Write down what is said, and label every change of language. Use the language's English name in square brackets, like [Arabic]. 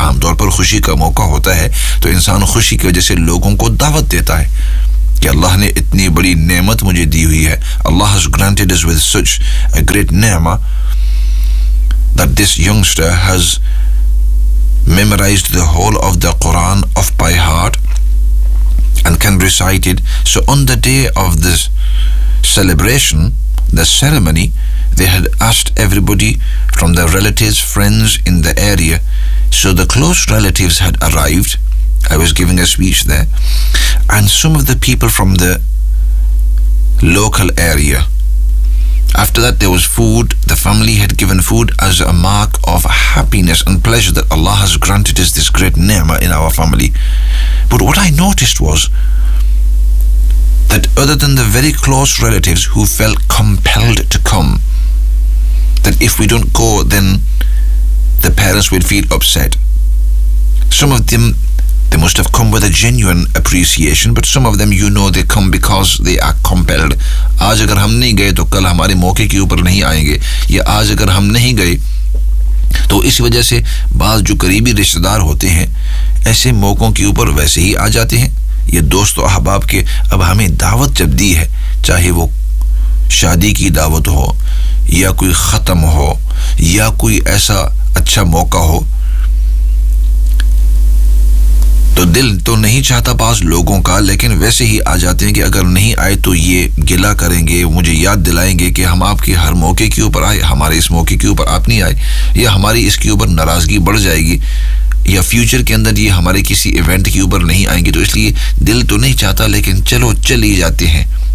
[Hindi] आमतौर पर खुशी का मौका होता है तो इंसान खुशी की वजह से लोगों को दावत देता है कि अल्लाह ने इतनी बड़ी नेमत मुझे दी हुई है. [English] Allah has granted us with such a great नेमा that this youngster has memorised the whole of the Quran off by heart and can recite it. So on the day of this celebration, the ceremony, they had asked everybody from their relatives, friends in the area. So the close relatives had arrived. I was giving a speech there. And some of the people from the local area. After that there was food. The family had given food as a mark of happiness and pleasure that Allah has granted us this great ni'mah in our family. But what I noticed was that other than the very close relatives who felt compelled to come, that if we don't go then the parents would feel upset. Some of them, they must have come with a genuine appreciation, but some of them, you know, they come because they are compelled. [Hindi] Aaj agar hum nahi gaye to kal hamare mauke ke upar nahi aayenge, ya aaj agar hum nahi gaye to is wajah se baaz jo kareebi rishtedar hote hain ऐसे मौक़ों के ऊपर वैसे ही आ जाते हैं. ये दोस्त और अहबाब के अब हमें दावत जब दी है, चाहे वो शादी की दावत हो या कोई ख़त्म हो या कोई ऐसा अच्छा मौका हो, तो दिल तो नहीं चाहता पास लोगों का, लेकिन वैसे ही आ जाते हैं कि अगर नहीं आए तो ये गिला करेंगे, मुझे याद दिलाएंगे कि हम आपके हर मौके के ऊपर आए, हमारे इस मौके के ऊपर आप नहीं आए, या हमारी इसके ऊपर नाराज़गी बढ़ जाएगी, या फ्यूचर के अंदर ये हमारे किसी इवेंट के ऊपर नहीं आएंगे, तो इसलिए दिल तो नहीं चाहता लेकिन चलो चल ही जाते हैं.